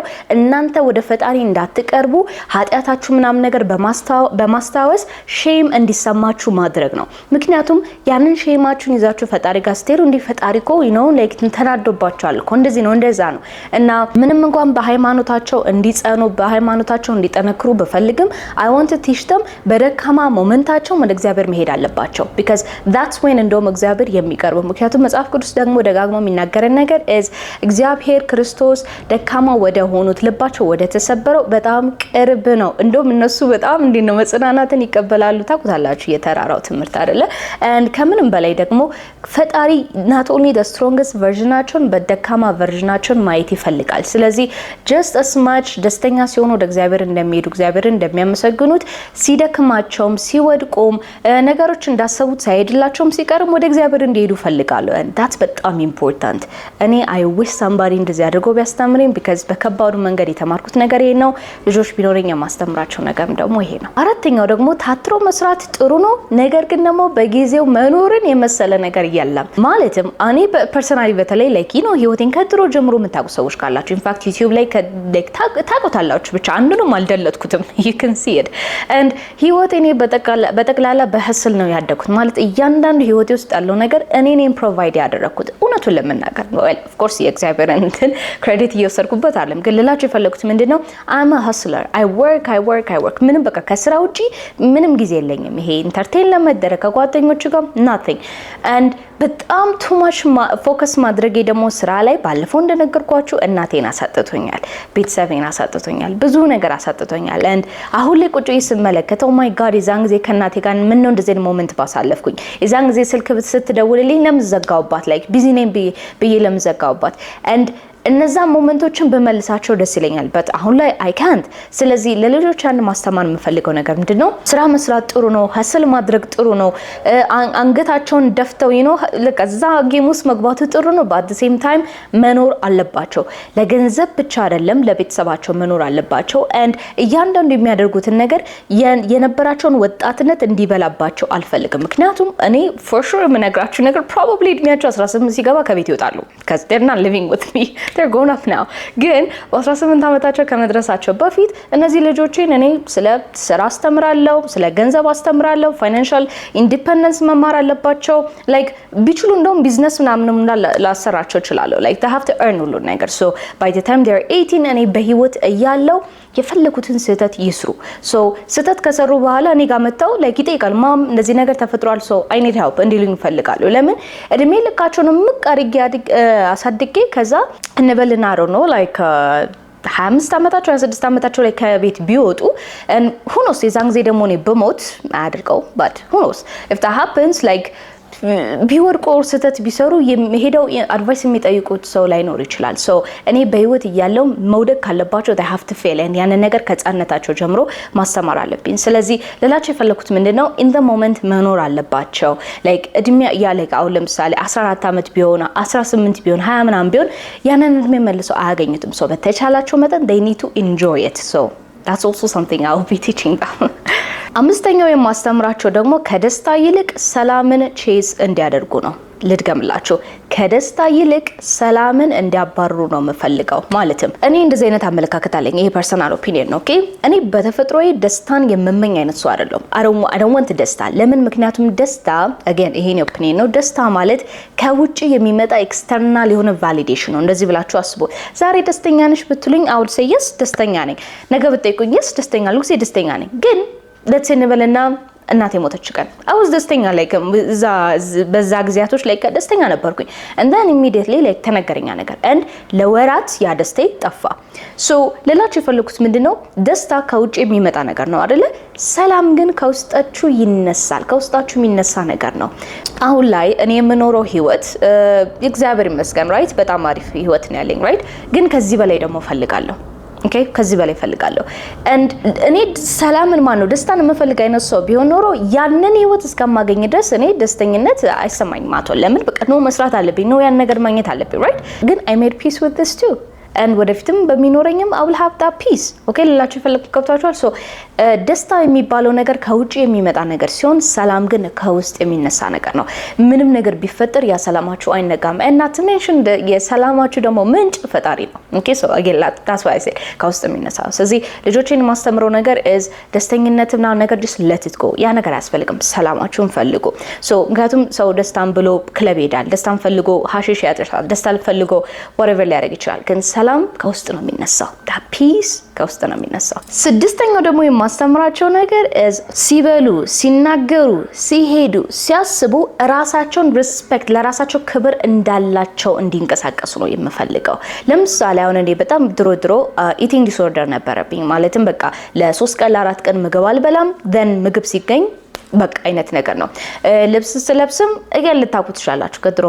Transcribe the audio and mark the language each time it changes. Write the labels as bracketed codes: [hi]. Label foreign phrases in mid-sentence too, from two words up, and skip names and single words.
[am] እናንተ ወደ ፈጣሪ እንዳትቀርቡ ኃጢያታችሁ ምናምን ነገር በማስታወስ ሼም እንዲሰማችሁ ማድረግ ነው። ምክንያቱም ያንን ሼማችሁን ይዛችሁ ፈጣሪ ጋር ስትሄዱ እንዲ ፈጣሪኮ ላይክ ተናዶባችኋል እኮ እንደዚህ ነው እንደዛ ነው እና ምንም እንኳን በሃይማኖታቸው እንዲጸኑ በሃይማኖታቸው እንዲጠነክሩ በፈልግም [en] I want to teach them [am] በደካማ ሞመንታቸው ወደ እግዚአብሔር መሄድ አለባቸው [en] because that's when [am] እንደውም እግዚአብሔር የሚቀርበው። ምክንያቱም መጽሐፍ ቅዱስ ደግሞ ደጋግሞ የሚናገረን ነገር እግዚአብሔር ክርስቶስ ደካማ ወደ ሆኑት ልባቸው ወደ ተሰበረው በጣም ቅርብ ነው። እንደውም እነሱ በጣም ነው መጽናናትን ይቀበላሉ። ታውቁታላችሁ የተራራው ትምህርት አይደለ? and ከምንም በላይ ደግሞ ፈጣሪ [en] not only the strongest [am] versionናቸውን በደካማ versionናቸውን ማየት ይፈልጋል። ስለዚህ [en] just as much [am] ደስተኛ ሲሆኑ ወደ እግዚአብሔር እንደሚሄዱ እግዚአብሔርን እንደሚያመሰግኑት ሲደክማቸውም ሲወድቁም ነገሮች እንዳሰቡት ሳይሄድላቸውም ሲቀርም ወደ እግዚአብሔር እንዲሄዱ ፈልጋለሁ [en] and that's [am] በጣም important። እኔ [en] I wish somebody [am] እንደዚህ አድርጎ ቢያስተምረኝ because በከባዱ መንገድ የተማርኩት ነገር ይሄ ነው። ልጆች ቢኖርኝ የማስተምራቸው ነገርም ደግሞ ይሄ ነው። አራተኛው ደግሞ ታትሮ መስራት ጥሩ ነው፣ ነገር ግን ደግሞ በጊዜው መኖርን የመሰለ ነገር የለም። ማለትም እኔ ፐርሰናሊ በተለይ ላይክ ህይወቴን ከድሮ ጀምሮ የምታውቁ ሰዎች ካላችሁ [en] in fact [am] ዩቲዩብ ላይ ታውቁታላችሁ ብቻ አንዱንም አልደለጥኩትም [en] you can see it and [am] ህይወቴን በጠቅላላ በህስል ነው ያደኩት። ማለት እያንዳንዱ ህይወቴ ውስጥ ያለው ነገር እኔ ነኝ ፕሮቫይድ ያደረኩት። እውነቱን ለመናገር [en] well of course [am] የእግዚአብሔርን እንትን ክሬዲት እየወሰድኩበት አለም ግን ልላችሁ የፈለኩት ምንድነው [en] I'm a hustler I work [am] ምንም በቃ ከስራ ውጪ ምንም ጊዜ የለኝም። ይሄ ኢንተርቴን ለመደረግ ከጓደኞች ጋር [en] nothing and [am] በጣም [en] too much [am] ፎከስ ማድረጌ ደግሞ ስራ ላይ ባለፈው እንደነገርኳችሁ እናቴን አሳጥቶኛል፣ ቤተሰቤን አሳጥቶኛል፣ ብዙ ነገር አሳጥቶኛል and አሁን ላይ ቁጭ ስመለከተው [en] my god [am] የዛን ጊዜ ከእናቴ ጋር ምን ነው እንደዚህ ሞመንት ባሳለፍኩኝ። የዛን ጊዜ ስልክ ስትደውልልኝ ለምዘጋውባት [en] like busy name [am] ብዬ ለምዘጋውባት and እነዛ ሞመንቶችን በመልሳቸው ደስ ይለኛል but አሁን ላይ [en] I can't። [am] ስለዚህ ለልጆች አንድ ማስተማር የምፈልገው ነገር ምንድነው ስራ መስራት ጥሩ ነው፣ ሀስል ማድረግ ጥሩ ነው፣ አንገታቸውን ደፍተው ለቀዛ ጌም ውስጥ መግባቱ ጥሩ ነው [en] but at the same time [am] መኖር አለባቸው። ለገንዘብ ብቻ አይደለም ለቤተሰባቸው መኖር አለባቸው and እያንዳንዱ የሚያደርጉትን ነገር የነበራቸውን ወጣትነት እንዲበላባቸው አልፈልግም። ምክንያቱም እኔ [en] for sure [am] የምነግራችሁ ነገር probably እድሜያቸው 18 ሲገባ ከቤት ይወጣሉ [en] because they're not living with me they're grown up now [am] ግን በ18 አመታቸው ከመድረሳቸው በፊት እነዚህ ልጆችን እኔ ስለ ስራ አስተምራለሁ፣ ስለ ገንዘብ አስተምራለሁ፣ [en] financial independence [am] መማር አለባቸው። like ቢችሉ እንደውም ቢዝነስ ምናምን ላሰራቸው ይችላል [en] like they have to earn [am] ሁሉ ነገር [en] so by the time they're 18 [am] እኔ በህይወት እያለው የፈለኩትን ስህተት ይስሩ። so ስህተት ከሰሩ በኋላ እኔ ጋር መጣው like ይጠይቃል ማም እንደዚህ ነገር ተፈጥሯል [en] so I need help [am] እንዲሉኝ ይፈልጋሉ። ለምን እድሜ ልካቸውን ምቃርጌ አሳድጌ ከዛ እንበልና ነው like 25 አመታቸው 26 አመታቸው ላይ ከቤት ቢወጡ [en] who knows [am] የዛን ጊዜ ደግሞ እኔ በሞት አድርገው [en] but who knows if that happens like [am] ቢወርቁ ስህተት ቢሰሩ ሄደው አድቫይስ የሚጠይቁት ሰው ላይ ኖር ይችላል። so እኔ በህይወት እያለው መውደቅ ካለባቸው [en] they have to fail and [am] ያን ነገር ከጻነታቸው ጀምሮ ማስተማር አለብኝ። ስለዚህ ለላቸው የፈለኩት ምንድነው [en] in the moment [am] መኖር አለባቸው። like እድሜ ያለቀ አሁን ለምሳሌ 14 አመት ቢሆን 18 ቢሆን 20 ምናምን ቢሆን ያንን እድሜ መልሰው አያገኙትም። so በተቻላቸው መጠን [en] they need to enjoy it so that's also something I will be teaching them [am] አምስተኛው የማስተምራቸው ደግሞ ከደስታ ይልቅ ሰላምን ቼዝ እንዲያደርጉ ነው። ልድገምላችሁ፣ ከደስታ ይልቅ ሰላምን እንዲያባርሩ ነው የምፈልገው። ማለትም እኔ እንደዚህ አይነት አመለካከት አለኝ። ይሄ [en] personal opinion [am] ነው። ኦኬ እኔ በተፈጥሮዬ ደስታን የምመኝ አይነት ሰው አይደለም። [en] I don't want [am] ደስታ። ለምን? ምክንያቱም ደስታ again ይሄ ነው ኦፒኒየን ነው። ደስታ ማለት ከውጪ የሚመጣ ኤክስተርናል የሆነ ቫሊዴሽን ነው። እንደዚህ ብላችሁ አስቡ። ዛሬ ደስተኛ ነሽ ብትሉኝ [en] I would say yes [am] ደስተኛ ነኝ። ነገ ብትጠይቁኝ yes ደስተኛ ልኩ ደስተኛ ነኝ። ግን [en] let's say [am] እንበልና እናቴ ሞተች ቀን አውዝ ደስተኛ ላይክ በዛ ግዚያቶች ላይ ደስተኛ ነበርኩኝ [en] and then immediately like [am] ተነገረኛ ነገር and ለወራት ያ ደስታ ጠፋ። so ለላችሁ የፈለኩት ምንድነው ደስታ ከውጭ የሚመጣ ነገር ነው አይደለ? ሰላም ግን ከውስጣችሁ ይነሳል። ከውስጣችሁ የሚነሳ ነገር ነው። አሁን ላይ እኔ የምኖረው ህይወት እግዚአብሔር ይመስገን ራይት በጣም አሪፍ ህይወት ነው ያለኝ ራይት። ግን ከዚህ በላይ ደግሞ ፈልጋለሁ። ኦኬ ከዚህ በላይ ፈልጋለሁ and እኔ ሰላምን ደስታን የምፈልግ አይነት ሰው ቢሆን ኖሮ ያንን ህይወት እስከማገኝ ድረስ እኔ ደስተኝነት አይሰማኝም ማለት ነው። ለምን? በቃ ነው መስራት አለብኝ ነው ያን ነገር ማግኘት አለብኝ right። ግን [en] I made peace with this too and [am] ወደፊትም በሚኖረኝም [en] I will have that peace። [am] ኦኬ ለላችሁ የፈለኩት ገብታችኋል? so ደስታ የሚባለው ነገር ከውጪ የሚመጣ ነገር ሲሆን ሰላም ግን ከውስጥ የሚነሳ ነገር ነው። ምንም ነገር ቢፈጠር ያ ሰላማችሁ አይነጋም እና [en] to mention [am] የሰላማችሁ ደግሞ ምንጭ ፈጣሪ ነው። ኦኬ [en] so again that's why I say [am] ከውስጥ የሚነሳ። ስለዚህ ልጆቼን ማስተምረው ነገር is ደስተኝነትና ነገር [en] just let it go። [am] ያ ነገር አያስፈልግም። ሰላማችሁን ፈልጉ። so ምክንያቱም ሰው ደስታን ብሎ ክለብ ይሄዳል። ደስታን ፈልጎ ሀሺሽ ያጠሻል። ደስታን ፈልጎ whatever ሊያደርግ ይችላል። ግን ሰላም ከውስጥ ነው የሚነሳው። [en] that peace [am] ከውስጥ ነው የሚነሳው። ስድስተኛው ደግሞ የማስተምራቸው ነገር is ሲበሉ፣ ሲናገሩ፣ ሲሄዱ፣ ሲያስቡ ራሳቸውን ሪስፔክት ለራሳቸው ክብር እንዳላቸው እንዲንቀሳቀሱ ነው የምፈልገው። ለምሳሌ አሁን እኔ በጣም ድሮ [en] eating disorder [am] ነበረብኝ። ማለትም በቃ ለ3 ቀን ለ4 ቀን ምግብ አልበላም then ምግብ ሲገኝ በቃ አይነት ነገር ነው። ልብስ ስለብስም ልታውቁት ትችላላችሁ ከድሮም